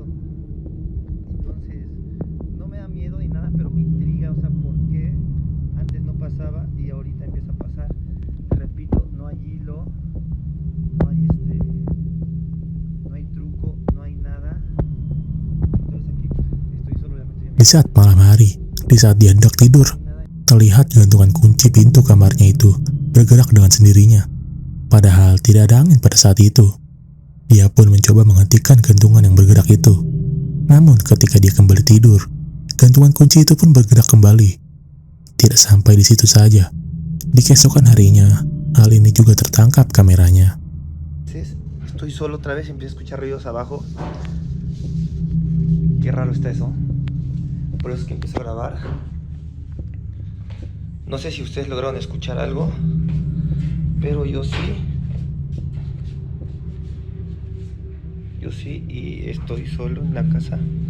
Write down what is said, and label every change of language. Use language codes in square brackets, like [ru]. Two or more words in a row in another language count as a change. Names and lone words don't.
[es] Entonces, no me da miedo ni nada, pero me intriga, o sea, ¿por qué antes no pasaba y ahorita empieza a pasar? Repito, no hay hilo, no hay no hay truco, no hay nada. Entonces aquí estoy solo, obviamente. [id] Di saat malam hari, di saat dia hendak tidur, terlihat gantungan kunci pintu kamarnya itu bergerak dengan sendirinya. Padahal tidak ada angin pada saat itu. Dia pun mencoba menghentikan gantungan yang bergerak itu. Namun ketika dia kembali tidur, gantungan kunci itu pun bergerak kembali. Tidak sampai di situ saja. Di keesokan harinya, hal ini juga tertangkap kameranya. [es] Estoy solo otra vez, empiezo a escuchar ruidos abajo. Qué raro está eso. Por eso es que empiezo a grabar. No sé si ustedes lograron escuchar algo, pero yo sí. Yo sí, y estoy solo en la casa.